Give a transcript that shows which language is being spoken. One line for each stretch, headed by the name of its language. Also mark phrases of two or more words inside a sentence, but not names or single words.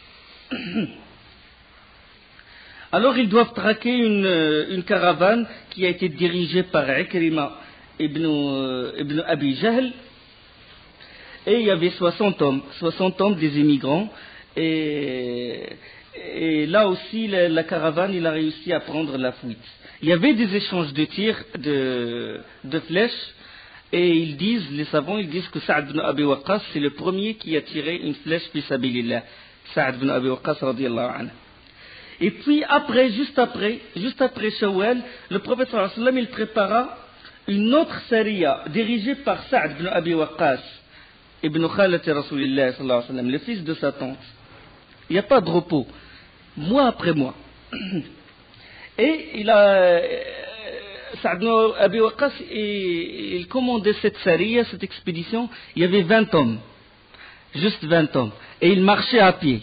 French: Alors ils doivent traquer une caravane qui a été dirigée par Ikrima ibn Abi Jahl, et il y avait 60 hommes des immigrants, et là aussi la caravane il a réussi à prendre la fuite. Il y avait des échanges de tirs de flèches, et les savants disent que Sa'd ibn Abi Waqqas c'est le premier qui a tiré une flèche
Arabic: في سبيل الله,
French: Sa'd ibn Abi Waqqas
Arabic: رضي الله عنه.
French: Et puis juste après Shawwal, le prophète
Arabic: صلى الله عليه وسلم
French: il prépara une autre sariya dirigée par Sa'd ibn Abi Waqqas.
Arabic: ابن خالة رسول الله صلى الله عليه وسلم,
French: le fils de sa tante. Il n'y a pas de repos, mois après mois. Et il a, Sa'd ibn Abi Waqqas, il commandait cette sariya, cette expédition, il y avait 20 hommes, juste 20 hommes, et il marchait à pied.